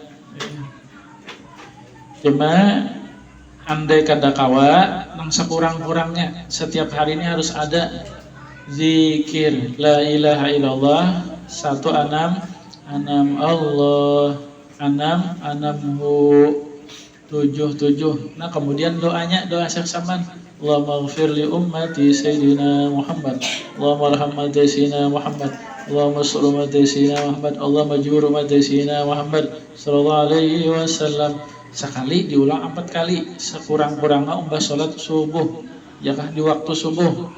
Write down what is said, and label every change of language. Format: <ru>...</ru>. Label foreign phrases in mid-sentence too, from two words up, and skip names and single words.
<bjn>Cuma andai kada kawa, nang sekurang-kurangnya setiap hari ini harus ada zikir</bjn> <ar>لا إله إلا الله</ar> <bjn>16 Allah 6 7.</bjn> <id>Nah kemudian doanya doa Syekh Saman,</id> <ar>اللهم اغفر لأمة سيدنا محمد، اللهم ارحم أمة سيدنا محمد، اللهم استر أمة سيدنا محمد، اللهم اجبر أمة سيدنا محمد صلى الله عليه وسلم.</ar> <bjn>Sekali diulang 4 kali, sekurang-kurangnya umpah sholat subuh, ya kah, di waktu subuh.</bjn>